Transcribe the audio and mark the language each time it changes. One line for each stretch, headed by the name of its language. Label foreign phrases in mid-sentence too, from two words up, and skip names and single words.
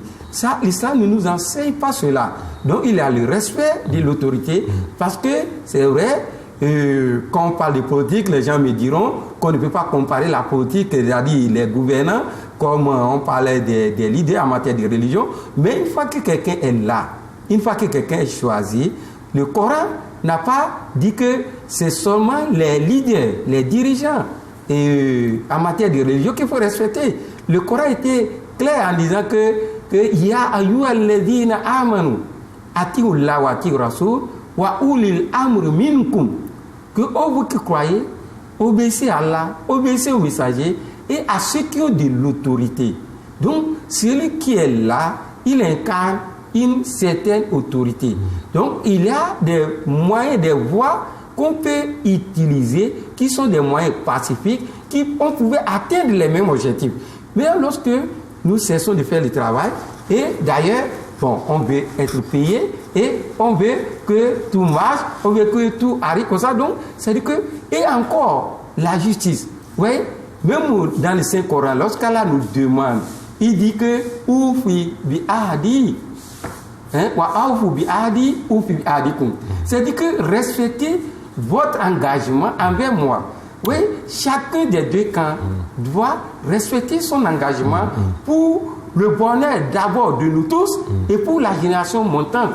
French: Ça, l'islam ne nous enseigne pas cela. Donc il y a le respect de l'autorité, parce que c'est vrai, quand on parle de politique, les gens me diront qu'on ne peut pas comparer la politique, c'est-à-dire les gouvernants, comme on parlait des leaders en matière de religion. Mais une fois que quelqu'un est là, une fois que quelqu'un est choisi, le Coran n'a pas dit que c'est seulement les leaders, les dirigeants en matière de religion qu'il faut respecter. Le Coran était clair en disant que
Arabic: يا أيها الذين آمنوا أطيعوا الله وأطيعوا الرسول وأولي الأمر منكم,
French: que vous qui croyez, obéissez à Allah, obéissez aux messagers et à ceux qui ont de l'autorité. Donc celui qui est là, il incarne une certaine autorité. Donc il y a des moyens, des voies qu'on peut utiliser qui sont des moyens pacifiques, qui on pouvait atteindre les mêmes objectifs. Mais lorsque nous cessons de faire le travail, et d'ailleurs, on veut être payé et on veut que tout marche, on veut que tout arrive comme ça. Donc, c'est-à-dire que, et encore, la justice. Vous voyez, même dans le Saint-Coran, lorsqu'Allah nous demande, il dit que,
Arabic: أوفوا بعهدي,
French: C'est-à-dire que respectez votre engagement envers moi. Oui, chacun des deux camps doit respecter son engagement pour le bonheur d'abord de nous tous et pour la génération montante.